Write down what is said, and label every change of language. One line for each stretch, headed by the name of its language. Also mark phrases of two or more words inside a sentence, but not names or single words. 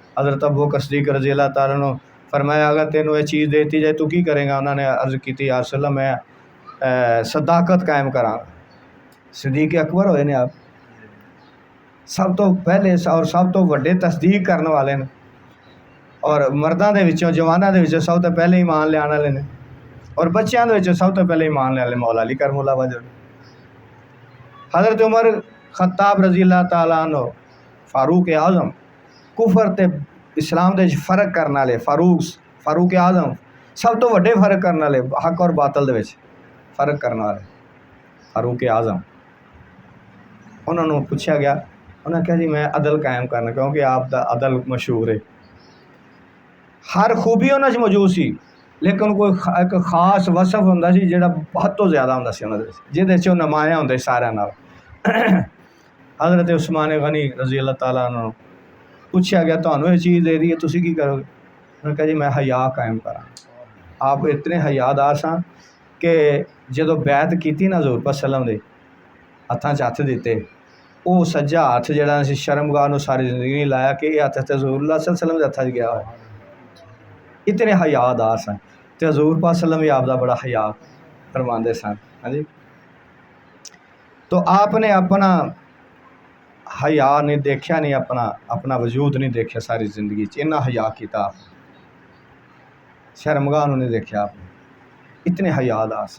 Punjabi: حضرت ابو بکر صدیق
Arabic: رضی اللہ تعالیٰ عنہ
Punjabi: فرمایا اگر تینوں یہ چیز دیتی جائے تو کی کریں گا؟ انہوں نے عرض کی
Arabic: یا رسول اللہ
Punjabi: میں صداقت قائم کراں گا۔ صدیق اکبر ہوئے نے آپ، سب تو پہلے اور سب تو وڈے تصدیق کرنے والے نے، اور مرداں دے وچوں جواناں دے وچوں سب تو پہلے ایمان لیان والے نے، اور بچیاں دے وچوں سب تو پہلے ایمان لیان والے مولا علی
Arabic: کرم اللہ وجہ۔
Punjabi: حضرت عمر خطاب
Arabic: رضی اللہ تعالیٰ عنہ
Punjabi: فاروق اعظم، کفر تے اسلام دے فرق کرنے والے فاروق اعظم، سب تو وڈے فرق کرنے والے، حق اور باطل دے وچ فرق کرنے والے فاروق اعظم۔ انہوں نے پوچھا گیا، انہوں نے کہا جی میں عدل قائم کرنا، کیونکہ آپ دا عدل مشہور ہے، ہر خوبی انہاں وچ موجود سی، لیکن کوئی ایک خاص وصف ہوندا سی جڑا بہت تو زیادہ ہوندا سی انہاں دے وچ، جہدے وچ نمایاں ہوندا سی سارے نال۔ حضرت عثمان غنی
Arabic: رضی اللہ تعالیٰ عنہ
Punjabi: پوچھا گیا تمہیں یہ چیز دے دی ہے تسی کی کرو گے؟ انہوں نے کہا جی میں حیا قائم کراں۔ آپ اتنے حیادار سن کہ جدو بیعت کیتی نا حضور پاک
Arabic: صلی اللہ علیہ وسلم
Punjabi: دے ہتھاں چ ہتھ دیتے، وہ سجا ہاتھ جڑا سی شرمگاہ نو ساری زندگی نہیں لایا کہ یہ ہاتھ تے حضور اللہ
Arabic: صلی اللہ علیہ وسلم
Punjabi: دے ہتھاں چ گیا ہوا، اتنے حیادار سن۔ تے حضور پاک
Arabic: صلی اللہ علیہ وسلم
Punjabi: آپ دا بڑا حیا فرماندے سن۔ ہاں جی، تو آپ نے اپنا حیا نہیں دیکھا، نہیں اپنا وجود نہیں دیکھا ساری زندگی اتنا حیا کیتا، شرمگاہ نہیں دیکھا آپ نے، اتنے حیادار سن۔